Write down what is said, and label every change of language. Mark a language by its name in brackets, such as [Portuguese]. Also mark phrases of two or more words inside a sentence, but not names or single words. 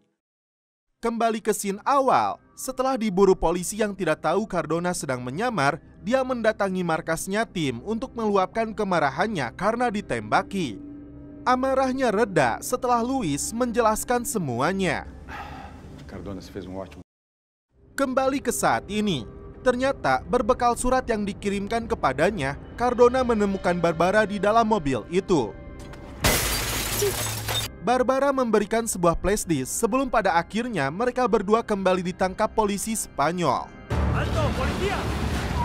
[Indonesian] Kembali ke scene awal, setelah diburu polisi yang tidak tahu Cardona sedang menyamar, dia mendatangi markasnya tim untuk meluapkan kemarahannya karena ditembaki. Amarahnya reda setelah Luis menjelaskan semuanya. [Portuguese] Cardona fez ótimo. [Indonesian] Kembali ke saat ini, ternyata berbekal surat yang dikirimkan kepadanya, Cardona menemukan Barbara di dalam mobil itu. Barbara memberikan sebuah flashdisk sebelum pada akhirnya mereka berdua kembali ditangkap polisi Spanyol.